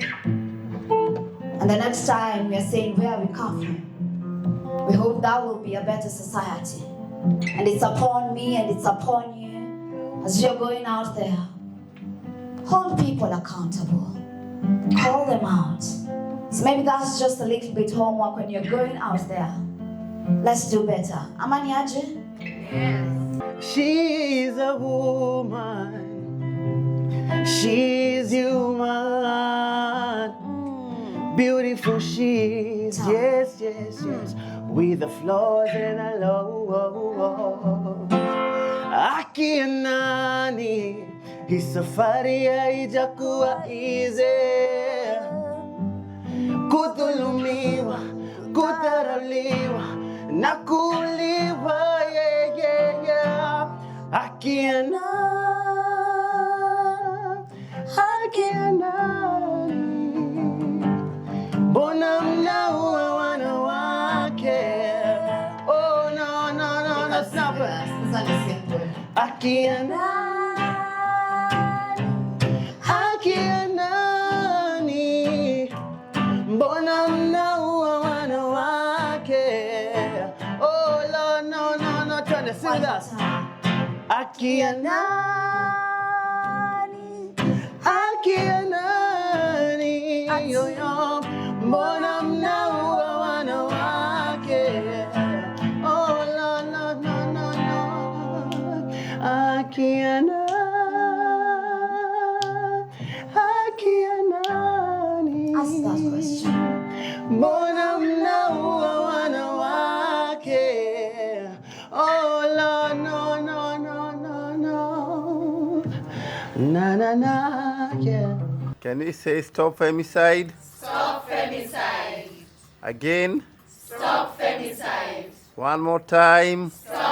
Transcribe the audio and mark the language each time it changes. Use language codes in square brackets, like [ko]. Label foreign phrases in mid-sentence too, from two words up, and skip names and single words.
[en] And the next time we are saying where we come from, we hope that will be a better society. And it's upon me and it's upon you as you're going out there. Hold people accountable. Call them out. So maybe that's just a little bit homework when you're going out there. Let's do better. [sw] Amani aje? [en] Yes. She's a woman. She's human. Beautiful she is. Yes. With the flaws and her love. [sw] Haki ya nani? Hii safari haijakuwa easy. Kudhulumiwa, kudharauliwa na kuuliwa, [en] yeah, yeah, yeah. [sw] Haki ya nani? Haki ya nani? Mbona mnaua wanawake? [en] Oh, no, no, no, no, stop it. [sw] Haki ya nani? Haki ya nani? Mbona mnaua wanawake? [en] Oh, no, no, no, turn it, sing that. [sw] Haki ya nani? Haki ya nani? Yo, yo. Mbona mnaua wanawake? [en] Oh, no, no, no, no, no. [sw] Haki ya nani? Haki ya nani? [en] Ask that question. [sw] Mbona mnaua wanawake? [en] Oh, no, no, no, no, no, no. Na, na, na, yeah. Can we say stop femicide? Stop femicide. Again? Stop femicide. One more time.